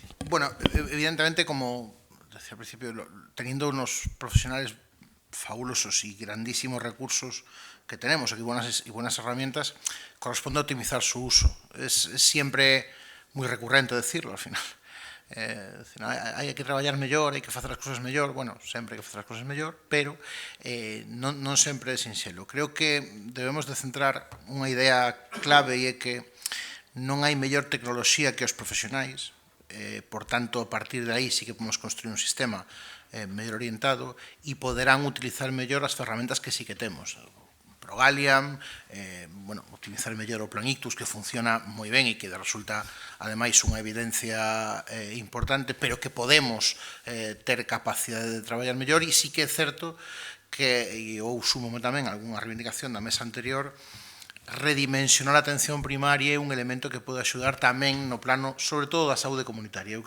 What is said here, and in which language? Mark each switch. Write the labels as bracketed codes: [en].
[es] Bueno, evidentemente, como decía al principio, teniendo unos profesionales fabulosos y grandísimos recursos que tenemos aquí y buenas herramientas, corresponde optimizar su uso. Es siempre muy recurrente decirlo, al final. [gl] Hai que traballar mellor, hai que facer as cousas mellor, bueno, sempre hai que facer as cousas mellor, pero non sempre é sinxelo. Creo que debemos de centrar unha idea clave e é que non hai mellor tecnoloxía que os profesionais. Por tanto, a partir de aí sí que podemos construir un sistema mellor orientado e poderán utilizar mellor as ferramentas que sí que temos. Progalian, utilizar mellor o Plan Ictus, que funciona moi ben e que resulta, ademais, unha evidencia importante, pero que podemos ter capacidade de traballar mellor, e sí que é certo que, e eu sumo tamén algunha reivindicación da mesa anterior, redimensionar a atención primaria é un elemento que pode axudar tamén no plano, sobre todo, da saúde comunitaria.